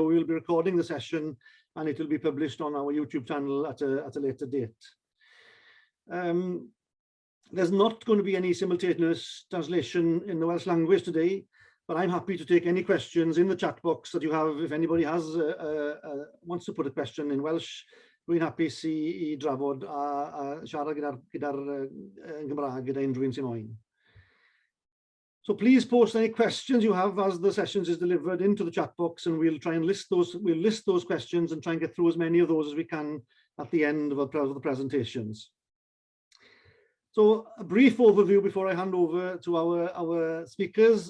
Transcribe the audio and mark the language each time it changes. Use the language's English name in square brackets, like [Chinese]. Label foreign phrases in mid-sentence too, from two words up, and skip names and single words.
[English] We'll be recording the session and it will be published on our YouTube channel at a later date. There's not going to be any simultaneous translation in the Welsh language today, but I'm happy to take any questions in the chat box that you have. If anybody wants to put a question in Welsh, [Welsh] rwy'n hapus I drafod a siarad gyda'r Gymraeg gyda unrhyw un sy'n moyn. [English] So please post any questions you have as the sessions is delivered into the chat box, and we'll try and list those questions and try and get through as many of those as we can at the end of the presentations. So a brief overview before I hand over to our speakers.